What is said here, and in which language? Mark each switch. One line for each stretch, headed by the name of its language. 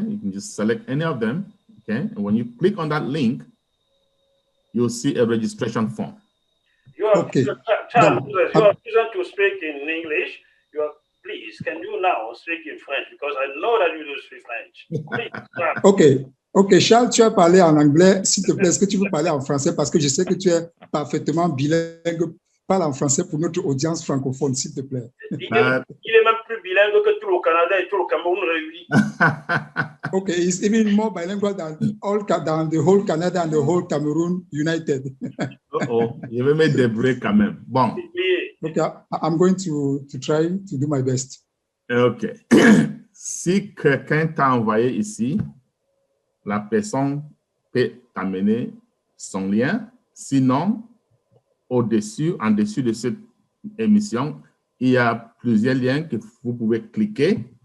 English: You can just select any of them, okay? And when you click on that link, you'll see a registration form. You are, Okay. Charles, you are chosen to speak in English. Please, can you now speak in French? Because I know that you do speak French. Please,
French: OK. OK, Charles, tu as parlé en anglais. S'il te plaît, est-ce que tu veux parler en français? Parce que je sais que tu es parfaitement bilingue. Parle en français pour notre audience francophone, s'il te plaît. Il est même plus bilingue que tout le Canada et tout le Cameroun réunis.
English: OK, he's even more bilingual than the whole Canada and the whole Cameroon united.
French: Il veut mettre des bruits quand même. Bon.
English: OK, I'm going to try to do my best. OK.
French: Si quelqu'un t'a envoyé ici, la personne peut t'amener son lien. Sinon, en dessous de cette émission, il y a plusieurs liens que vous pouvez cliquer.